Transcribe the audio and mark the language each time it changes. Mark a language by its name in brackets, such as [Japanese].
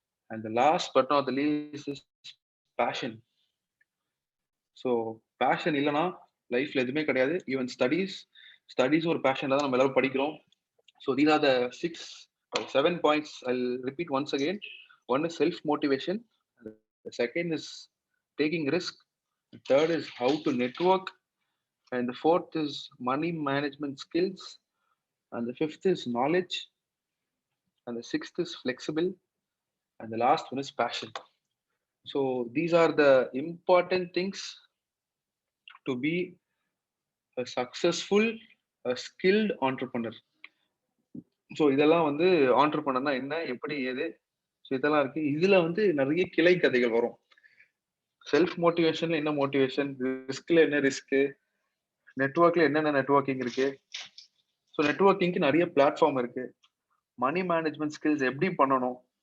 [English] And the last but not the least is passion. So [Tamil] fashion இல்லைன்னா லைஃப்ல எதுவுமே கிடையாது. ஈவன் ஸ்டடீஸும் ஒரு பேஷன்ல தான் நம்ம எல்லாரும் படிக்கிறோம். [English] So these are the 7 points. I'll repeat once again. One is self-motivation. The second is taking risk. The third is how to network. And the fourth is money management skills. And the fifth is knowledge. And the sixth is flexible. And the last one is passion. So these are the important things to be a successful, a skilled entrepreneur. [Tamil] So இதெல்லாம் வந்து ஆண்டர்பிரனர்னா என்ன, எப்படி, ஏது, so இதெல்லாம் இருக்கு. இதுல வந்து நிறைய கிளை கதைகள் வரும். செல்ஃப் மோட்டிவேஷன்ல என்ன மோட்டிவேஷன், ரிஸ்க்ல என்ன ரிஸ்க், நெட்வொர்க்ல என்னென்ன நெட்வொர்க்கிங் இருக்கு. ஸோ நெட்வொர்க்கிங்க்கு நிறைய பிளாட்ஃபார்ம் இருக்கு. மணி மேனேஜ்மெண்ட் ஸ்கில்ஸ் எப்படி பண்ணணும்.